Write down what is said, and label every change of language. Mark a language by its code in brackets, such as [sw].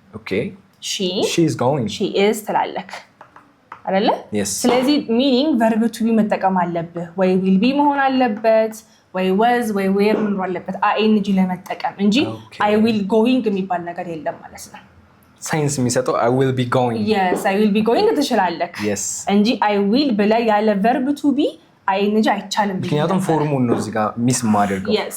[en] okay she is going. [am] she is ትላለህ አይደለ? [en] yes [am] ስለዚህ meaning verb to be መጠቀም አለብህ ወይ will be መሆን አለበት ወይ was ወይ were መሆን አለበት ing ለመጠቀም እንጂ [en] I will going [am] የሚባል ነገር የለም ማለት ነው። ሳይንስ የሚሰጠው [en] I will be going. yes I will be going [am] ትችላለህ እንጂ [en] I will [am] ብለ ያለ [en] verb to be ing [am] አይቻልም። ምክንያቱም ፎርሙን ነው እዚህ ጋር ሚስ ማድረግ ነው።